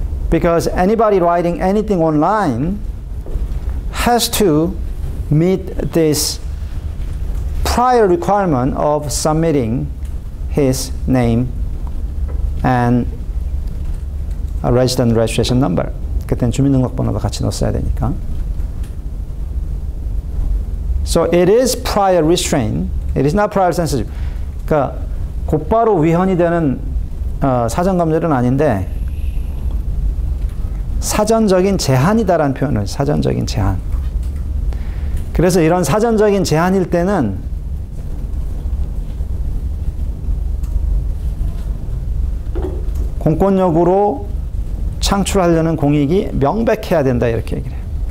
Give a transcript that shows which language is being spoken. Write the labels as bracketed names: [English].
[English] Because anybody writing anything online has to meet this prior requirement of submitting his name and resident registration number. [Korean] 그때는 주민등록번호도 같이 넣었어야 되니까. [English] So it is prior restraint. It is not prior censorship. [Korean] 그러니까 곧바로 위헌이 되는 사전검열은 아닌데 사전적인 제한이다라는 표현을 사전적인 제한. 그래서 이런 사전적인 제한일 때는 공권력으로 창출하려는 공익이 명백해야 된다 이렇게 얘기를 해요.